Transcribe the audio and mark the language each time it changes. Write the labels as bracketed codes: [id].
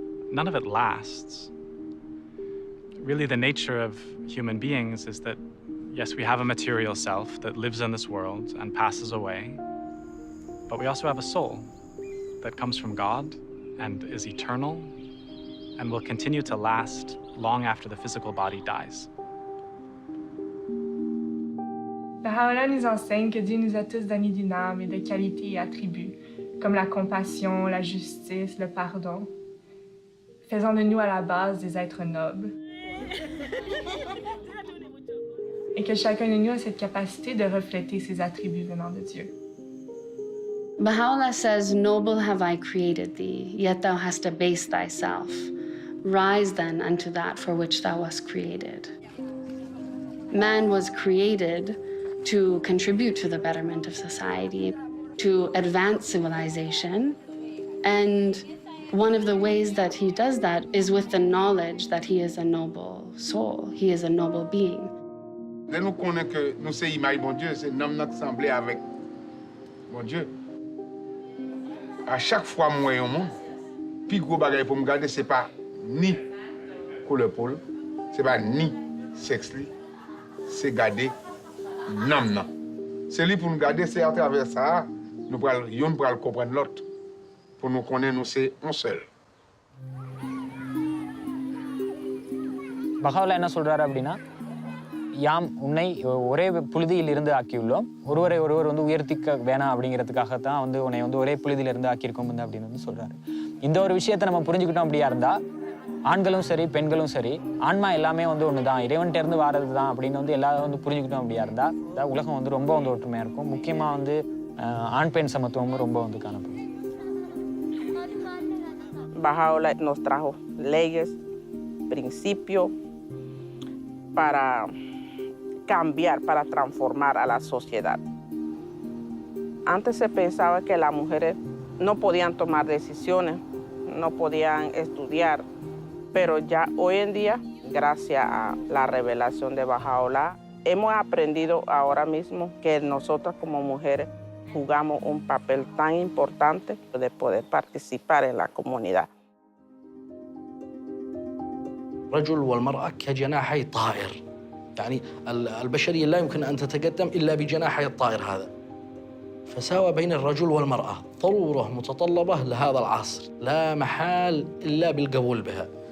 [en] None of it lasts. Really, the nature of human beings is that, yes, we have a material self that lives in this world and passes away, but we also have a soul that comes from God and is eternal and will continue to last long after the physical body dies. [fr] Baha'u'llah nous enseigne que Dieu nous a tous donné d'une âme et de qualités et attributs, comme la compassion, la justice, le pardon, faisant de nous à la base des êtres nobles. Et que chacun de nous a cette capacité de refléter ces attributs venant de Dieu. [en] Baha'u'llah says, "Noble have I created thee, yet thou hast abased thyself. Rise then unto that for which thou wast created." Man was created to contribute to the betterment of society, to advance civilization, and one of the ways that he does that is with the knowledge that he is a noble soul, he is a noble being. [fr] Dès nous connaissons que nous sommes l'image de bon Dieu, c'est nous qui semblons avec bon Dieu. À chaque fois que je vois un monde, le plus gros bagage pour me garder, ce n'est pas ni couleur peau, ce n'est pas ni sexe, c'est garder l'âme. C'est lui pour nous garder, c'est à travers ça, nous pourrons comprendre l'autre. Pour nous connaître, nous c'est un seul. [ta] Baha'u'llah என்ன சொல்றாரு அப்படின்னா, யாம் உன்னை ஒரே புழுதியில் இருந்து ஆக்கியுள்ளோம், ஒருவரை ஒருவர் உயர்த்திக்க வேணாம் அப்படிங்கிறதுக்காக தான் உன்னை ஒரே புழுதியில இருந்து ஆக்கியிருக்கோம் அப்படின்னு சொல்றாரு. இந்த ஒரு விஷயத்தை நம்ம புரிஞ்சுக்கிட்டோம் அப்படியா இருந்தா, ஆண்களும் சரி பெண்களும் சரி, ஆன்மா எல்லாமே ஒண்ணுதான், இறைவன்கிட்ட இருந்து வாரது தான் அப்படின்னு எல்லாரும் புரிஞ்சுக்கிட்டோம் அப்படியா இருந்தா, உலகம் ரொம்ப ஒற்றுமையா இருக்கும். முக்கியமா ஆண் பெண் சமத்துவமும் ரொம்ப காணப்படும். [es] Bahá'u'llah nos trajo leyes, principios para cambiar, para transformar a la sociedad. Antes se pensaba que las mujeres no podían tomar decisiones, no podían estudiar, pero ya hoy en día, gracias a la revelación de Bahá'u'llah, hemos aprendido ahora mismo que nosotras como mujeres jugamos un papel tan importante de poder participar en la comunidad. [ar] الرجل والمرأة كجناحي طائر، يعني البشرية لا يمكن أن تتقدم إلا بجناحي الطائر هذا. فساوى بين الرجل والمرأة ضرورة متطلبة لهذا العصر، لا محال إلا بالقبول بها.